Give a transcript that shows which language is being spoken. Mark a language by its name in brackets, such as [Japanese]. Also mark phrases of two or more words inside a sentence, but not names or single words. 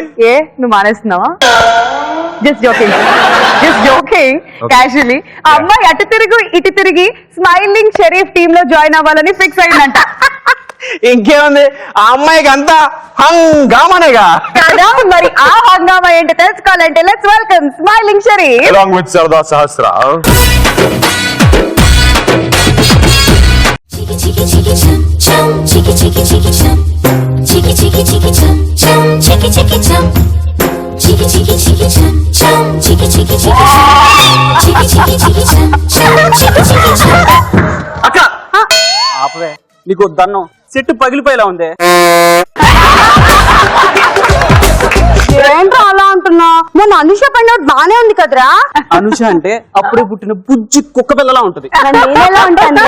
[Telugu] ఏ నువ్వు మానేస్తున్నావా? [English] just joking casually. [Telugu] ఆ అమ్మాయి అటు తిరుగు ఇటు తిరిగి స్మైలింగ్ షరీఫ్ టీమ్ లో జాయిన్ అవ్వాలని ఫిక్స్ అయిందంట. ఇంకేముంది, ఆ అమ్మాయికి అంతా హంగామానేగా కదా. మరి ఆ హంగామా ఏంటో తెలుసుకోవాలంటే [English] let's welcome [Telugu] స్మైలింగ్ షరీఫ్ [English] along with Sarda Sahasra. Chiki chiki chum chum, chiki chiki chiki chum, chiki chiki chiki chum chum, chiki chiki chum, chiki chiki chiki chum chum, chiki chiki chiki chum, chiki chiki chiki chum chum, chiki chiki chum. [Telugu] అక్క ఆపవే, నీకు దన్నం చెట్టు పగిలిపోయేలా ఉంది. ఏంట్రా అలా అంటున్నా? మొన్న అనుష పడినట్టు బానే ఉంది కదరా. అనుష అంటే అప్పుడే పుట్టిన బుజ్జి కుక్క పిల్లలా ఉంటది. నేనేలా ఉంటానురా?